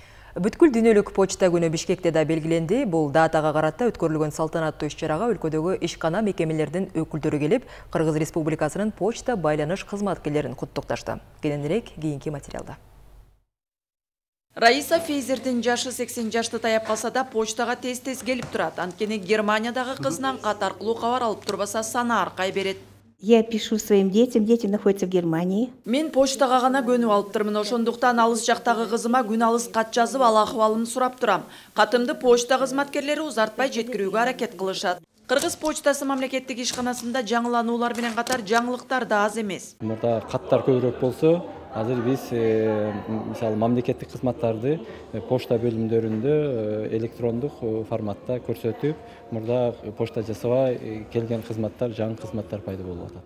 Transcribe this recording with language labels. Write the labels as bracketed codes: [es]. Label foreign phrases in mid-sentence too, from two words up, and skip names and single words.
[ky] Бүткүл дүйнөлүк почта күнү Бишкекте да белгиленди. Бул датага карата өткөрүлгөн салтанаттуу иш-чарага өлкөдөгү ишкана мекемелердин өкүлдөрү келип, Кыргыз Республикасынын почта байланыш кызматкерлерин куттукташты. Кененирээк кийинки материалда. Раиса Фейзердин жашы 80 жашты таяп калса да почтага тез-тез келип турат. Анткени Германиядагы кызынан кат аркылуу кабар алып турбаса сана аркай берет. [ru] Я пишу своим детям, дети находятся в Германии. [ky] Мен почтага гана көнүп алыптырмын, ошондуктан алыс жактагы кызыма күн алыс кат жазып, ал акыбалын сурап турам. Катымды почта кызматкерлери узартпай жеткирүүгө аракет кылышат. Кыргыз почтасы мамлекеттик ишканасында жаңылануулар менен катар жаңылыктар да аз эмес. Мурда каттар көбүрөөк болсо, азыр биз мисалы мамлекеттик кызматтарды почта бөлүмдөрүндө электрондук форматта көрсөтүп, мурда почта жасабай келген кызматтар, жаңы кызматтар пайда болуп атат.